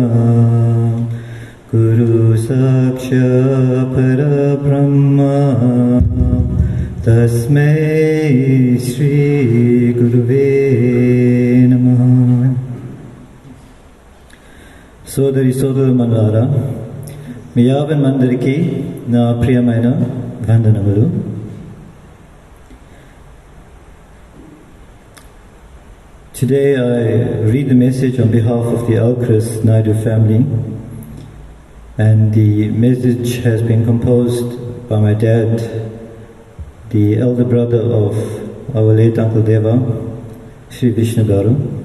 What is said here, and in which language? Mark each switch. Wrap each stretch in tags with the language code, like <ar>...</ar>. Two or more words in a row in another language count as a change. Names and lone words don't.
<sa>गुरु साक्षा परब्रह्म तस्मै श्री गुरवे नमः.</sa> <te>సోదరి సోదర మన్వర మీ యాభై మందికి నా ప్రియమైన వందనములు.</te> <en>Today I read the message on behalf of the Naidoo family, and the message has been composed by my dad, the elder brother of our late Uncle Deva, Sri Vishnu Garu.</en>